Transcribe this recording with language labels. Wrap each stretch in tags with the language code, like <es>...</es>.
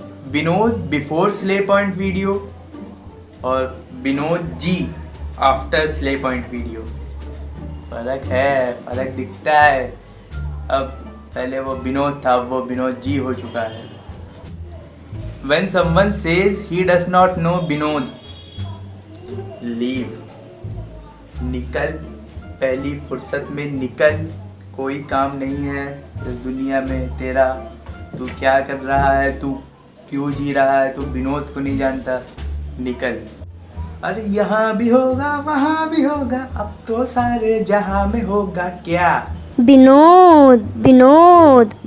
<en>Vinod before Slayy Point video और Vinod ji after Slayy Point video.</en> <hi>फर्क है, फर्क दिखता है। अब पहले वो विनोद था, वो विनोद जी हो चुका है।</hi> <en>When someone says he does not know Vinod, leave,</en> <hi>निकल, पहली फुर्सत में निकल। कोई काम नहीं है इस दुनिया में तेरा। तू क्या कर रहा है, तू क्यों जी रहा है, तू विनोद को नहीं जानता, निकल। अरे यहाँ भी होगा वहाँ भी होगा, अब तो सारे जहाँ में होगा क्या? विनोद विनोद</hi>